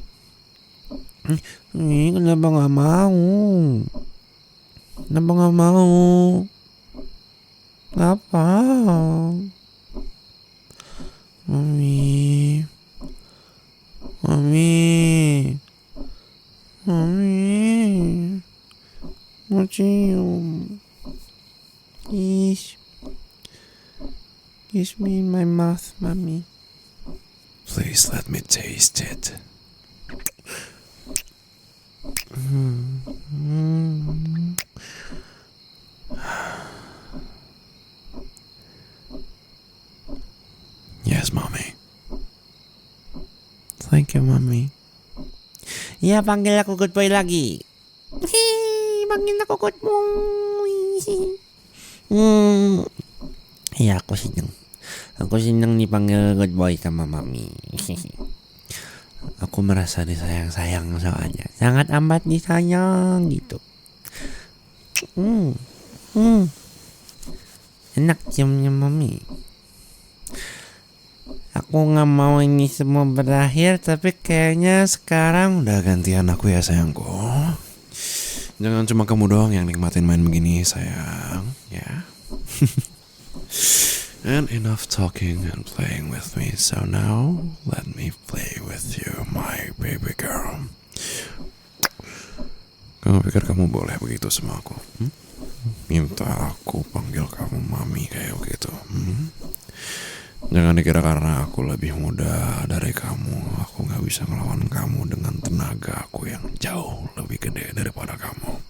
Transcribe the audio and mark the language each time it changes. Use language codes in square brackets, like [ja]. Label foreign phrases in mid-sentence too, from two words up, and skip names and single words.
[id] Kenapa gak mau? Kenapa? Mami mau cium. [en] Kiss me in my mouth, mami. Please let me taste it. Yes, mommy. Thank you, mami. [id] Iya, panggil aku [en] good boy [id] lagi. Panggil aku [en] good boy. [id] Iya, aku seneng dipanggil [en] good boy [id] sama mami. Aku merasa disayang soalnya. Sangat amat disayang gitu. Enak ciumnya mami. Aku gak mau ini semua berakhir, tapi kayaknya sekarang Udah gantian aku ya sayangku. Jangan cuma kamu doang yang nikmatin main begini sayang, ya. [en] And enough talking and playing with me. So now let me play with you, my baby girl. [id] Kamu pikir kamu boleh begitu sama aku? Minta aku panggil kamu mami kayak begitu? Jangan dikira karena aku lebih muda dari kamu, aku gak bisa ngelawan kamu dengan tenaga aku yang jauh lebih gede daripada kamu.